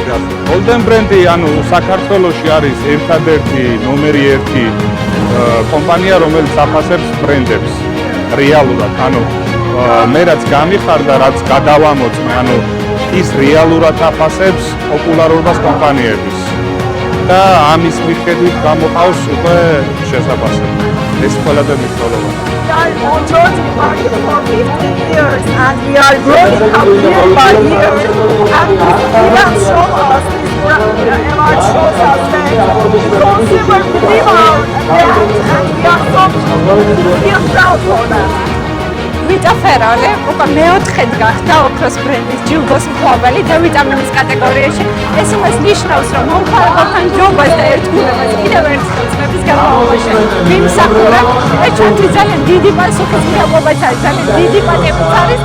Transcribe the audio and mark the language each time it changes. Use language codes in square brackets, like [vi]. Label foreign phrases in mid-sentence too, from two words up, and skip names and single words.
[ka] Golden Brand-ი, ანუ საქართველოში არის ერთადერთი ნომერი 1 კომპანია, რომელიც აფასებს ბრენდებს რეალურად. ანუ მე რაც გამიხარდა, რაც გადავამოწმე, ანუ ის რეალურად აფასებს პოპულარობას კომპანიების. და ამის მიხედვით გამოყავს უკვე შესაბამისად. ეს ყველაზე მნიშვნელოვანია. [en] On George, we market for 15 years and we are growing up year by year. And this event shows us, this award shows us that consumers believe our brand and we are so feel proud for that. [ka] ვიტაფერალე უკვე მეოთხედ გახდა ოქროს ბრენდის ჯილდოს მფლობელი და ვიტამინის კატეგორიაში. ეს იმას ნიშნავს, რომ მომხმარებელთან ჯობას და ერთგულებას კიდევ ერთხელ წლების განმავლობაში ვიმსახურებთ. ეს ჩვენთვის ძალიან დიდი პასუხისმგებლობაც არის, ძალიან დიდი პატივიც არის.